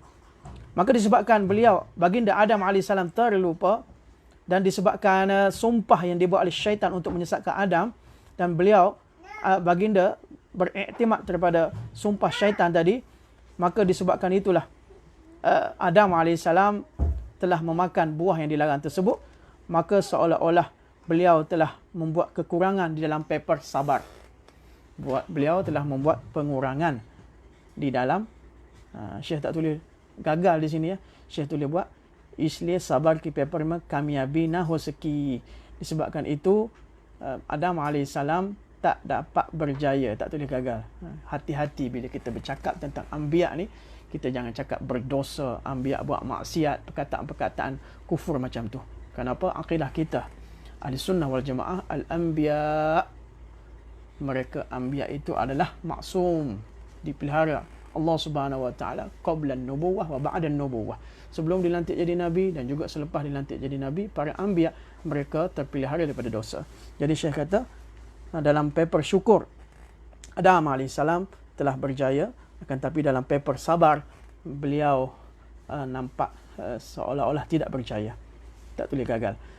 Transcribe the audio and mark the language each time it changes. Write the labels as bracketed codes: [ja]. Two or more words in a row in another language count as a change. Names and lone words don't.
[ms] Maka disebabkan beliau, baginda Adam AS terlupa, dan disebabkan sumpah yang dibuat oleh syaitan untuk menyesatkan Adam, dan beliau, baginda beriktimat daripada sumpah syaitan tadi, maka disebabkan itulah Adam AS telah memakan buah yang dilarang tersebut, maka seolah-olah beliau telah membuat kekurangan di dalam paper sabar. Beliau telah membuat pengurangan di dalam, Syekh tak tulis gagal di sini ya. Syekh tulis buat [hi] इसलिए सब्र की पेपर में कामयाबी ना हो सकी. [ms] Disebabkan itu Adam AS tak dapat berjaya, tak tulis gagal. Hati-hati bila kita bercakap tentang anbiya ni, kita jangan cakap berdosa, anbiya buat maksiat, perkataan-perkataan kufur macam tu. Kenapa? Akidah kita Ahli Sunnah wal Jamaah, al-anbiya, mereka anbiya itu adalah maksum, dipelihara [ar] الله سبحانه وتعالى قبل النبوة وبعد النبوة. [ms] Sebelum dilantik jadi nabi dan juga selepas dilantik jadi nabi, para anbiya mereka terpelihara daripada dosa. Jadi Syekh kata dalam paper syukur Adam AS telah berjaya, akan tapi dalam paper sabar beliau nampak seolah-olah tidak berjaya, tak tulis gagal.